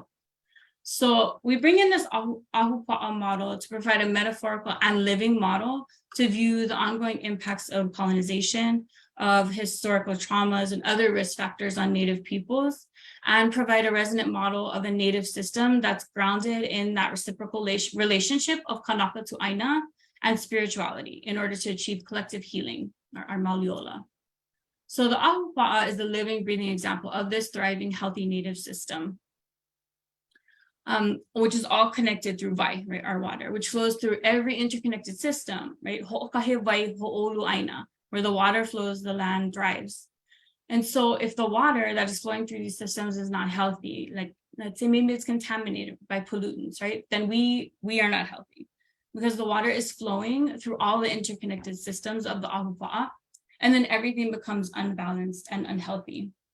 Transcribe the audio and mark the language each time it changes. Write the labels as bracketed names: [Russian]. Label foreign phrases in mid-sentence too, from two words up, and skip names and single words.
[English] So we bring in this ahupa'a model to provide a metaphorical and living model to view the ongoing impacts of colonization, of historical traumas and other risk factors on Native peoples, and provide a resonant model of a Native system that's grounded in that reciprocal relationship of kanaka to aina and spirituality in order to achieve collective healing, our mauliola. So the ahupa'a is the living, breathing example of this thriving, healthy Native system. Which is all connected through vai, right, our water, which flows through every interconnected system, right, [Hawaiian] ho'okahe vai ho'olu aina, [English] where the water flows, the land thrives. And so if the water that is flowing through these systems is not healthy, like let's say maybe it's contaminated by pollutants, right, then we are not healthy because the water is flowing through all the interconnected systems of the ahupa'a, and then everything becomes unbalanced and unhealthy.